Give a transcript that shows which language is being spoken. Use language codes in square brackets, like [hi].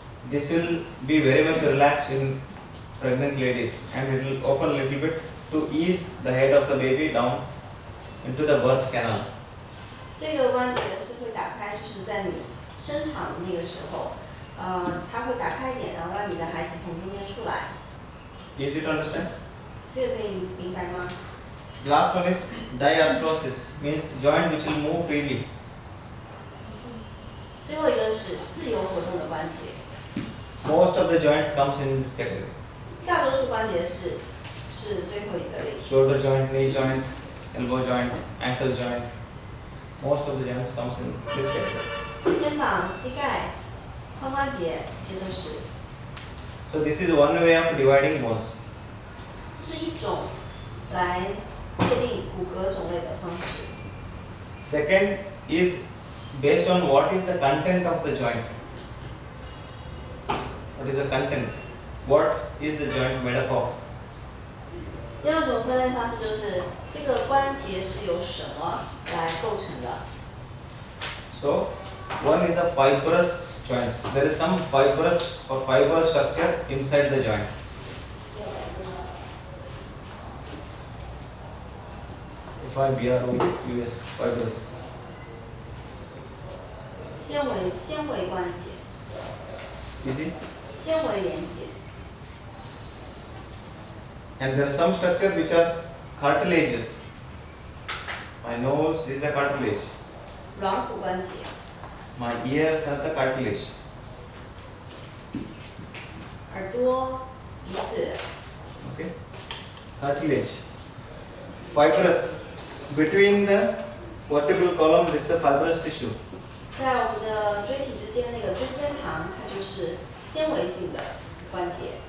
[en] This will be very much relaxed in pregnant ladies, and it will open a little bit to ease the head of the baby down into the birth canal. [zh] 这个关节是会打开，就是在你生产的那个时候，它会打开一点，然后让你的孩子从中间出来。 [en] Easy to understand? [zh] 这个可以明白吗？ [en] Last one is diarthrosis, means joint which will move freely. [zh] 最后一个是自由活动的关节， [en] Most of the joints comes in this category. [zh] 大多数关节是最后一个类型。 [en] Shoulder joint, knee joint, elbow joint, ankle joint. Most of the joints comes in this category. [zh] 肩膀、膝盖、髋关节，这都是。 [en] So this is one way of dividing bones. [zh] 这是一种来界定骨骼种类的方式。 [en] Second is based on what is the content of the joint. What is the content? What is the joint made up of? [zh] 第二种分类方式就是这个关节是由什么来构成的。 [en] So one is a fibrous joints. There is some fibrous or fiber structure inside the joint. FIBROUS, fibrous. [zh] 纤维关节， [en] Easy. [zh] 纤维连接。 [en] And there are some structure which are cartilages. My nose is a cartilage. [zh] 软骨关节， [en] My ears are the cartilage. [zh] 耳朵、鼻子， [en] Okay. Cartilage. Fibrous. Between the vertebral column, this is a fibrous tissue. [zh] 在我们的椎体之间那个椎间盘，它就是纤维性的关节。